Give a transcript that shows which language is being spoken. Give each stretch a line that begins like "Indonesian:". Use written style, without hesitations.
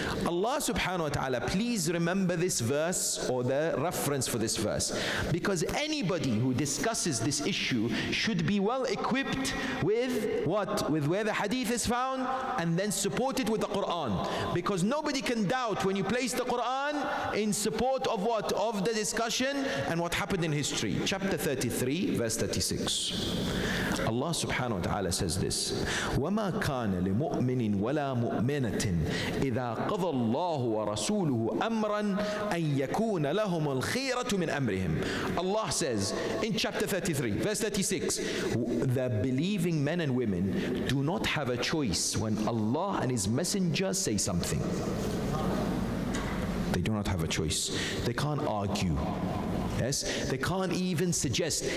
English: Allah subhanahu wa ta'ala, please remember this verse or the reference for this verse, because anybody who discusses this issue should be well equipped with what? With where the hadith is found, and then support it with the Quran. Because nobody can doubt when you place the Quran in support of what? Of the discussion and what happened in history. Chapter 33, verse 36.
Arabic: Allah subhanahu wa ta'ala
English: says this,
Arabic: وَمَا كَانَ لِمُؤْمِنٍ وَلَا مُؤْمِنَةٍ إِذَا قَضَى اللَّهُ وَرَسُولُهُ أَمْرًا أَن يَكُونَ لَهُمُ الْخِيرَةُ مِنْ أَمْرِهِمْ.
English: Allah says in chapter 33, verse 36, the believing men and women do not have a choice when Allah and His Messenger say something. They do not have a choice. They can't argue. Yes, they can't even suggest.